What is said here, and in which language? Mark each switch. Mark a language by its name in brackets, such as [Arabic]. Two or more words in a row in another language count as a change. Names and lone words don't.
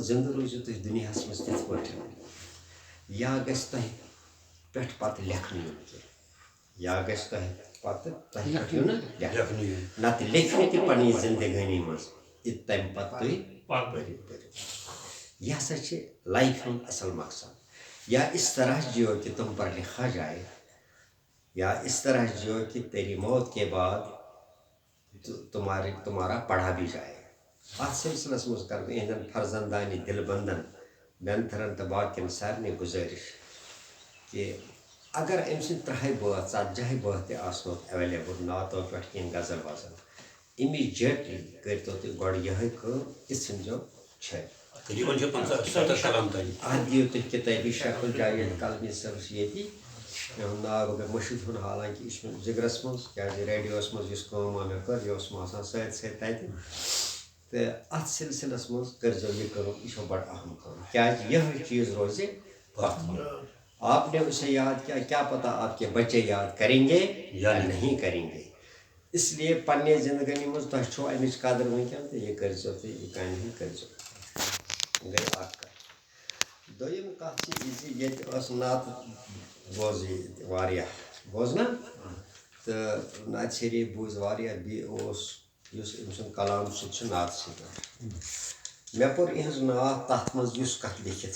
[Kashmiri] زِندٕ روٗزِو تُہۍ دُنیاہس منٛز تِتھ پٲٹھۍ یا گژھِ تۄہہِ پٮ۪ٹھ پتہٕ لیکھنہٕ یُن کینٛہہ یا گژھِ تۄہہِ پتہٕ تۄہہِ پٮ۪ٹھ یُن لیکھنہٕ نتہٕ لیکھِو تہِ پننہِ زندگٲنی منٛز یہِ تمہِ پتہٕ تُہۍ پٔرِو یہ ہسا چھِ لایفہِ ہُنٛد اصل مقصد [Urdu] یا اس طرح جیو کہ تم پر لکھا جائے یا اس طرح جیو کہ تیری موت کے بعد تمہارا پڑھا بھی جائے [Kashmiri] اتھ سلسلس منٛز کرٕ بہٕ یِہنٛدٮ۪ن فرزندانہِ دل بندن بٮ۪نتھرن تہٕ باقین سارنٕے گُزٲرِش کہ اگر أمۍ سٕنٛدۍ 30 بٲتھ 40 بٲتھ تہِ آسنو ایویلیبل نعتو پٮ۪ٹھ کینٛہہ غزل وزل اِمیٖجیٹلی کٔرۍتو تُہۍ گۄڈٕ یِہٕے کٲم یہِ ژھٕنۍزیو چھٔلِتھ اتھ دِیِو تُہۍ کِتٲبی شکل جایہِ ییٚتہِ کلمی صٲب چھِ ییٚتی یِہُنٛد ناو گوٚو مےٚ مٔشیٖد ہُنٛد حالانکہِ یہِ چھُ مےٚ جِگرس منٛز کیٛازِ ریڈیوس منٛز یُس کٲم مےٚ کٔر یہِ اوس مےٚ آسان سۭتۍ سۭتۍ تتہِ تہٕ اتھ سلسلس منٛز کٔرۍزیو یہِ کٲم یہِ چھو بڑٕ اہم کٲم کیٛازِ یِہوے چیٖز روزِ پتھ [Urdu] آپ نے اسے یاد کیا کیا پتہ آپ کے بچے یاد کریں گے یا نہیں کریں گے اس لیے [Kashmiri] پننہِ زندگٲنی منٛز تۄہہِ چھو امِچ قدر وٕنکٮ۪ن تہٕ یہِ کٔرۍزیو تُہۍ یہِ کامہِ ہٕنٛدۍ کٔرۍزیو گٔے اکھ کتھ دوٚیِم کتھ چھِ یہِ زِ ییٚتہِ ٲس نعتہٕ بوزٕ ییٚتہِ واریاہ بوز نا تہٕ نعتِ شریٖف بوٗزۍ واریاہ بیٚیہِ اوس یُس أمۍ سُنٛد کلام سُہ تہِ چھُ نعتسٕے پٮ۪ٹھ مےٚ پوٚر یِہٕنٛز نعت تتھ منٛز یُس کتھ لیکھِتھ